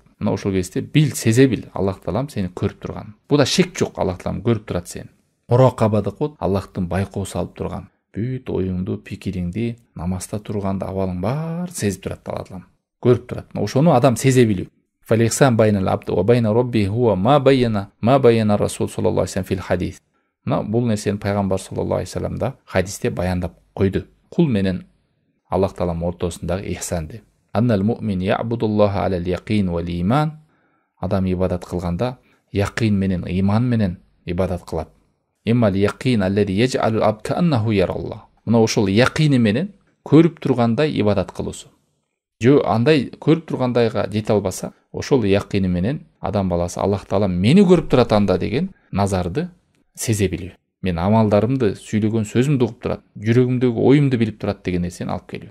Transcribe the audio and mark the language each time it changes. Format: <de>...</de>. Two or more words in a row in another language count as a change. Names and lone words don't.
<ky>Мына ошол кезде бил, сезе бил, Аллах Таалам сени көрүп турган. Буда шек жок, Аллах Таалам көрүп турат сени. Муракабада кот Аллахтын байкоо салып турган. Бүт оюңду, пикириңди, намазда турганда абалың бар сезип турат Аллах Таалам. Көрүп турат. Ошону адам сезе билүү.</ky> <ar>فالإحسان بين العبد وبين ربه هو ما بينه الرسول صلى الله عليه في الحديث.</ar> <ky>Мына бул нерсени пайгамбар</ky> <ar>صلى الله عليه وسلم</ar> <ky>да хадисте баяндап койду. Кул менен Аллах Таалам ортосундагы ихсанды.</ky> <ar>أن المؤمن يعبد الله على اليقين والإيمان.</ar> <ky>Адам ибадат кылганда яқин менен, иман менен ибадат кылат.</ky> <ar>إما اليقين الذي يجعل العبد كأنه يرى الله.</ar> <ky>Мына ошол яқини менен көрүп тургандай ибадат кылуусу. Жо андай көрүп тургандайга жете албаса, ошол яқини менен адам баласы Аллах Таалам мени көрүп турат анда деген назарды сезе билүү. Мен амалдарымды, сүйлөгөн сөзүмдү угуп турат, жүрөгүмдөгү оюмду билип турат деген нерсени алып келүү.</ky>